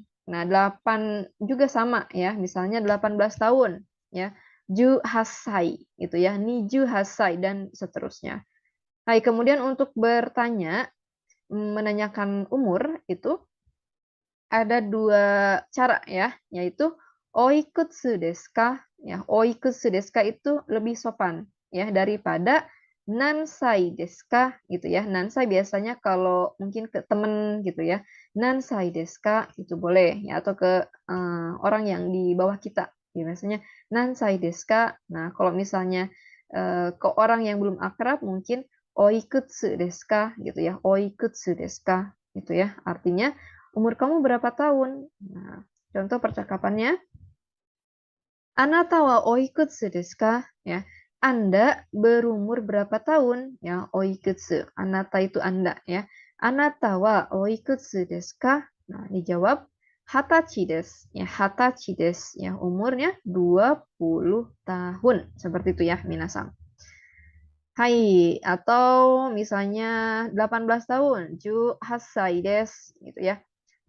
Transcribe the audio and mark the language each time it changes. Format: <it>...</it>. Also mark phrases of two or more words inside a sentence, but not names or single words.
<id>Nah, 8 juga sama ya. Misalnya 18 tahun ya.</id> <ja>十八歳</ja> <id>gitu ya.</id> <ja>二十八歳</ja> <id>dan seterusnya. Kemudian untuk bertanya, menanyakan umur itu ada 2 cara ya, yaitu</id> <ja>おいくつですか?</ja> <id>Ya,</id> <ja>おいくつですか</ja> <id>itu lebih sopan ya daripada</id> <ja>何歳ですか</ja> <id>gitu ya. Nansai biasanya kalau mungkin ke temen gitu ya.</id> <ja>何歳ですか</ja> <id>itu boleh ya atau ke orang yang di bawah kita. Ya, biasanya</id> <ja>何歳ですか.</ja> <id>Nah, kalau misalnya ke orang yang belum akrab mungkin</id> <ja>おいくつですか</ja> <id>gitu ya.</id> <ja>おいくつですか gitu ya.</ja> <id>Artinya umur kamu berapa tahun? Nah, contoh percakapannya,</id> <ja>あなたはおいくつですか?</ja> <id>Ya, Anda berumur berapa tahun? Ya, oikutsu. Anata itu Anda ya.</id> <ja>あなたはおいくつですか?</ja> <id>Nah, dijawab</id> <ja>二十歳です.</ja> <id>Ya,</id> <ja>二十歳です.</ja> <id>Ya, umurnya 20 tahun. Seperti itu ya, minasang. Hai, atau misalnya 18 tahun,</id> <ja>十八歳です</ja> <id>gitu ya.</id>